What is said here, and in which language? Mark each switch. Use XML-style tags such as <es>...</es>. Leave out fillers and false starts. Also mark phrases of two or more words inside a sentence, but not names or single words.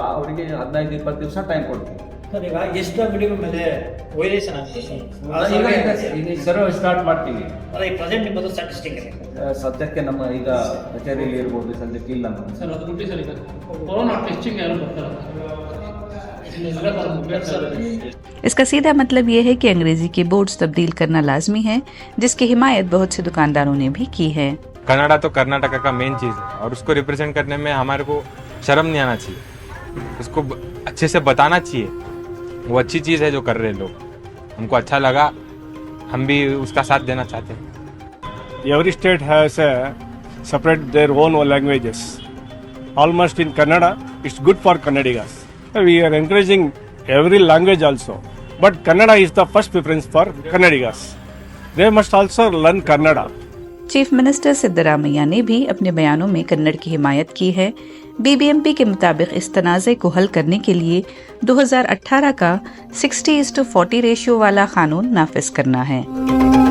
<kn>ಅವರಿಗೆ 15-20 ದಿವಸ ಟೈಮ್ ಕೊಡ್ತೀವಿ. ಸರ್, ಈಗ ಎಷ್ಟು ಅಂಗಡಿಗಳ ಮೇಲೆ ವೈಲೇಷನ್ ಆಗ್ತದೆ</kn> <en>ಈಗ survey start ಮಾಡ್ತೀವಿ.</en> <kn>ಈ ಪ್ರೆಸೆಂಟ್ ನಿಮ್ಮದು ಸ್ಟಾಟಿಸ್ಟಿಕ್ ಇದೆ ಸದ್ಯಕ್ಕೆ ನಮ್ಮ ಈಗ ಕಚೇರಿಯಲ್ಲಿ ಇರ್ಬೋದು, ಸದ್ಯಕ್ಕೆ ಇಲ್ಲ ನಮ್ಮ ಸರ್. ಅದು ಬಿಟ್ಟು ಸರ್, ಈಗ</kn> <en>corona testing</en> <kn>ಯಾರು ಬರ್ತಾರಲ್ಲ.</kn> <hi>इसका सीधा मतलब ये है कि अंग्रेजी के बोर्ड्स तब्दील करना लाजमी है, जिसकी हिमायत बहुत से दुकानदारों ने भी की है। कन्नड़ा तो कर्नाटका का मेन चीज़ है और उसको रिप्रेजेंट करने में हमारे को शर्म नहीं आना चाहिए, उसको अच्छे से बताना चाहिए। वो अच्छी चीज़ है जो कर रहे हैं लोग, हमको अच्छा लगा, हम भी उसका साथ देना चाहते हैं।</hi> <en>Every state has a separate their own languages. Almost in Kannada, it's good for Kannadigas. We are encouraging every language also, but Kannada is the first preference for Kannadigas. They must also learn Kannada.</en> <hi>चीफ मिनिस्टर सिद्धरामैया ने भी अपने बयानों में कन्नड़ की हिमायत की है। बीबीएमपी के मुताबिक इस तनाज़े को हल करने के लिए 2018 का 60:40 रेशियो वाला कानून नाफिज करना है।</hi>